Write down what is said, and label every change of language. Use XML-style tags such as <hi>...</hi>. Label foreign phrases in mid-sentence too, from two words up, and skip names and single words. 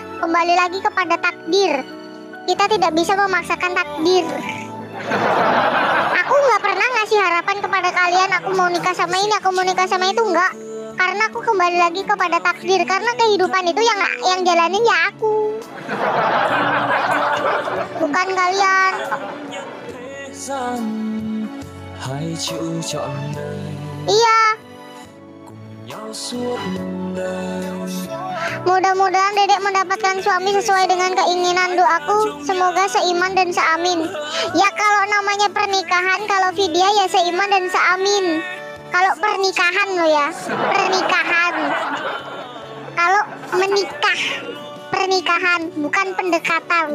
<id>Kembali lagi kepada takdir. Kita tidak bisa memaksakan takdir. Aku nggak pernah ngasih harapan kepada kalian aku mau nikah sama ini, aku mau nikah sama itu, enggak. Karena aku kembali lagi kepada takdir. Karena kehidupan itu yang jalanin ya aku, bukan kalian.</id> <vi>Hãy chịu trọn đời</vi> <id>Iya,</id> <vi>cùng nhau suốt đời.</vi> <id>mudah-mudahan Dedek mendapatkan suami sesuai dengan keinginan doaku. Semoga seiman dan seamin. Ya kalau namanya pernikahan, kalau Vidya ya seiman dan seamin. Kalau pernikahan lo ya, pernikahan. Kalau menikah, pernikahan bukan pendekatan.</id>